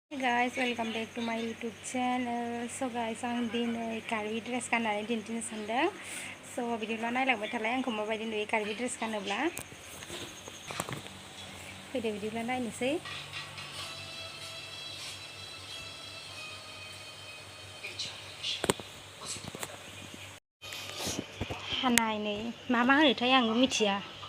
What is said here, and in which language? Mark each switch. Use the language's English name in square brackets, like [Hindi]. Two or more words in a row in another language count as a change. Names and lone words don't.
[English] Hey guys, welcome back to my YouTube channel. So guys, [Bodo] आं दिनै कार्बि ड्रेस गाननानै दिन्थिनो सानदों. So बिदिब्ला नायलांबाय थालाय आंखौ माबायदि नुयो कार्बि ड्रेस गानोब्ला. फैदो बिदिब्ला नायनोसै. हानाय नै मा होनोथाय आंबो मिथिया.